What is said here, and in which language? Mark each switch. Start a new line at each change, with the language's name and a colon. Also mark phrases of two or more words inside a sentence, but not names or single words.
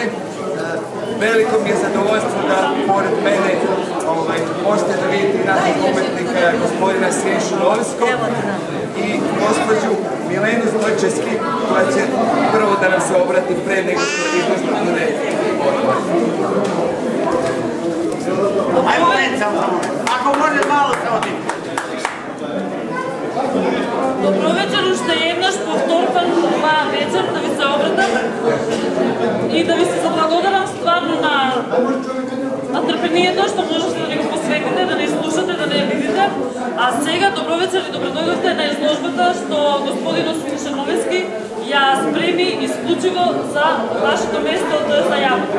Serbian: Veliko mi je zadovoljstvo da pored mene možete da vidite našeg umetnika gospodina Sinišu Noveskog i gospođu Milenu Zločevski, koja će prvo da nam se obrati pre nego što izložba bude odmah. Ajmo već, ako može malo se oditi.
Macedonian: Добро вечер, уште еднаш повторкам оваа вечер да ви се обратам и да ви се заблагодарам стварно на трпението што можете да ни го посветите, да не слушате, да не видите. А сега добро вечер и добродојдовте на изложбата што господинот Синиша Новески ја спреми исклучиво за вашето место од зајавка.